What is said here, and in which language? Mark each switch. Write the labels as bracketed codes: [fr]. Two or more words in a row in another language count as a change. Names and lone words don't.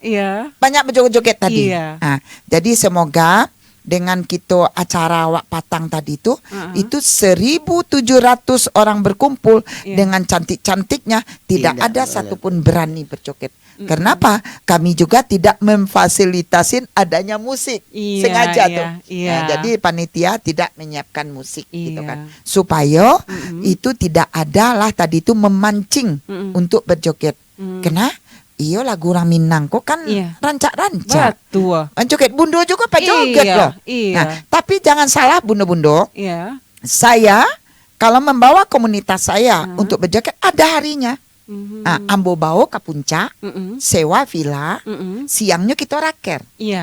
[id] Banyak berjoget-joget tadi. Jadi semoga dengan kita acara Wak Patang tadi itu 1.700 orang berkumpul dengan cantik-cantiknya, tidak ada satupun berani berjoget. Kenapa? Kami juga tidak memfasilitasin adanya musik sengaja tuh. Nah, jadi panitia tidak menyiapkan musik gitu kan, supaya itu tidak ada lah tadi itu memancing untuk berjoget. Kenapa? [min] Iyo lagu orang Minang kok kan rancak-rancak. [id] Betul. Joget bundo juga pak joget loh. Nah, tapi jangan salah bundo-bundo. Saya kalau membawa komunitas saya untuk berjoget ada harinya. [min] Ambo bawa ke puncak, sewa villa, siangnya kita raker.